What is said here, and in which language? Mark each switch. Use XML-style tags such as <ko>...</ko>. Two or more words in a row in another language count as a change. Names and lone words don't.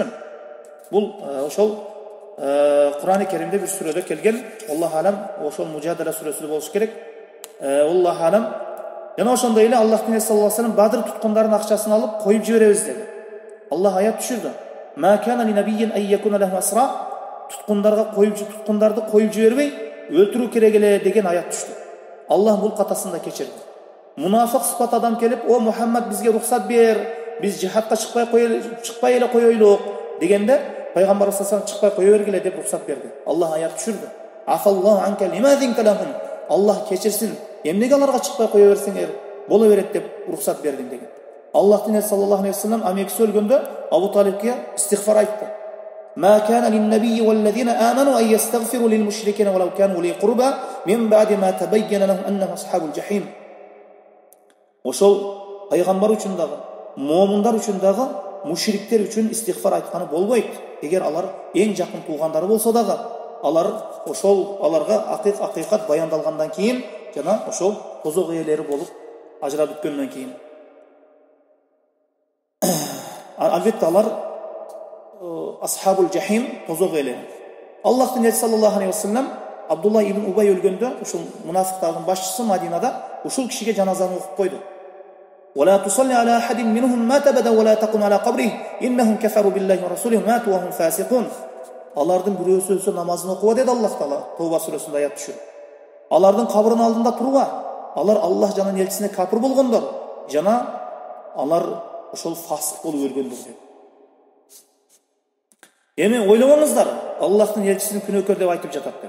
<ky>Бул ошол Кур'ан-ы Керимде бир сүрөдө келген.</ky> <ar>الله أعلم,</ar> <ky>ошол Мужадала сүрөсүндө болуш керек.</ky> <ar>الله أعلم.</ar> <ky>Жана ошондой эле Аллахтын элчиси</ky> <ar>صلى الله عليه وسلم</ar> <ky>Бадыр туткундардын акчасын алып коюп жиберебиз деди. Аллах аят түшүрдү.</ky> <ar>ما كان لنبي أن يكون له أسرى.</ar> <ky>Туткундарды коюп жибербей өлтүрүү керек эле деген аят түштү. Аллах бул катасын да кечирди. Мунафык сыпат адам келип, "О Мухаммад, бизге рухсат бер, биз жихадка чыкпай эле коёйлук" дегенде пайгамбар</ky> <ar>صلى الله عليه وسلم</ar> <ky>чыкпай кое бергиле деп рухсат берди. Аллах аят түшүрдү.</ky> <ar>عفا الله عنك لم أذنت لهم.</ar> <ky>Аллах кечирсин, эмнеге аларга чыкпай кое берсеңер боло берет деп рухсат бердим деген. Аллахтын элчиси</ky> <ar>صلى الله عليه وسلم</ar> <ky>амекиси өлгөндө Абу Талибке истигфар айтты.</ky> <ar>ما كان للنبي والذين آمنوا أن يستغفروا للمشركين ولو كانوا أولي قربى من بعد ما تبين لهم أنهم أصحاب الجحيم.</ar> <ky>Ошол пайгамбар үчүн дагы, момундар үчүн дагы, мушриктер үчүн истигфар айтканы болбойт. Эгер алар эң жакын туугандары болсо дагы, аларга акыйкат баяндалгандан кийин жана ошол тозок ээлери болуп ажырап бүткөндөн кийин. Албетте алар</ky> <ar>أصحاب الجحيم,</ar> <ky>тозок ээлери. Аллахтын элчиси</ky> <ar>صلى الله عليه وسلم</ar> <ky>Абдулла ибн Убай өлгөндө, ушул мунафиктардын башчысы Мадинада ушул кишиге жаназаны окуп койду.</ky> <ar>ولا تصلي على أحد منهم مات أبدا ولا تقم على قبره إنهم كفروا بالله ورسوله ماتوا وهم فاسقون.</ar> <ky>Алардын бирөөсү өлсө намазын окуба деди Аллах Таала Тауба сүрөсүндө аят түшүр. Алардын кабырынын алдында турба. Алар Аллах жана элчисине капыр болгондор, жана алар ошол фасык болуп өлгөндөр деп. Эми ойлобоңуздар, Аллахтын элчисин күнөөкөр деп айтып жатат деп.</ky>